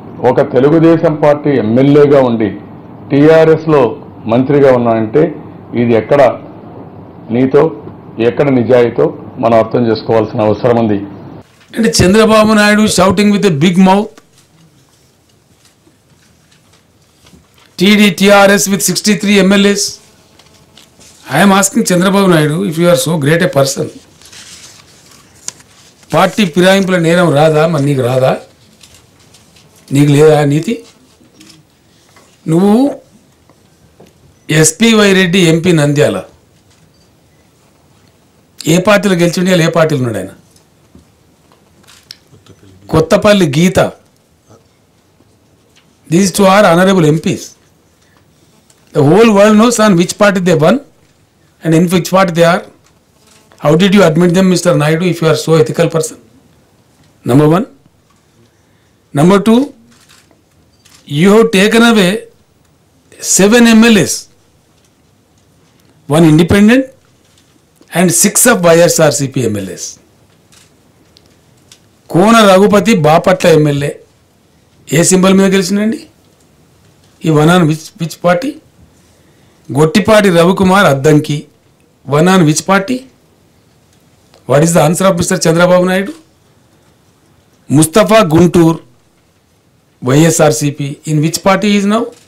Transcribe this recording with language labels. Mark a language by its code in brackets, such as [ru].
[te] ఒక తెలుగుదేశం పార్టీ ఎమ్మెల్యేగా ఉండి టీఆర్ఎస్లో మంత్రిగా ఉన్నాడంటే ఇది ఎక్కడ నీతో ఎక్కడ నిజాయితీతో మనం అర్థం చేసుకోవాల్సిన అవసరం ఉంది. [en] అంటే Chandrababu Naidu shouting with a big mouth, TRS with 63 MLAs. I am asking Chandrababu Naidu, if you are so great a person, [te] party ఫిరాయింపుల నేరం రాదా? మరి నీకు రాదా? నీకు లేదా నీతి? నువ్వు SPY రెడ్డి ఎంపీ నంద్యాల ఏ పార్టీలో గెలిచిండే, ఏ పార్టీలో ఉన్నాడు ఆయన? [en] Kothapalli Geetha, these two are honorable MPs. The whole world knows on which party they won and in which party they are. How did you admit them, Mr. Naidu, if you are so ethical person? Number one. Number two, you have taken away 7 MLAs, 1 independent and 6 of YSRCP MLAs. [te] Kona Raghupathi Bapatla MLA ఏ symbol మీద గెలిచిందండి? [en] ఈ one on which party? Gottipati Ravikumar Addanki one on which party? What is the answer of mister Chandrababu Naidu? Mustafa Guntur YSRCP in which party is now?